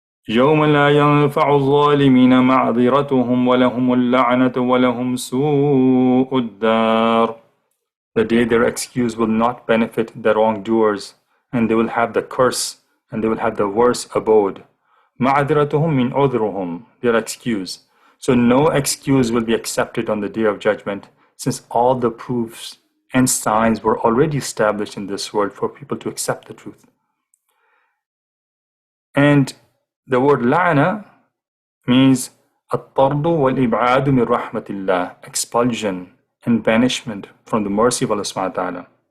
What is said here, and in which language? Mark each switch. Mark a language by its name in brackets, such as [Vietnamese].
[Arabic] يَوْمَ لَا يَنْفَعُ الظَّالِمِينَ مَعْذِرَتُهُمْ وَلَهُمُ اللَّعْنَةُ وَلَهُمْ سُوءُ الدَّارِ. [English] The day their excuse will not benefit the wrongdoers, and they will have the curse, and they will have the worst abode. [Arabic] مَعْذِرَتُهُمْ مِنْ عُذْرُهُمْ, [English] their excuse. So no excuse will be accepted on the day of judgment, since all the proofs and signs were already established in this world for people to accept the truth. And the word la'na means [Arabic] الطرد والإبعاد من رحمة الله, [English] expulsion and banishment from the mercy of Allah subhanahu wa ta'ala.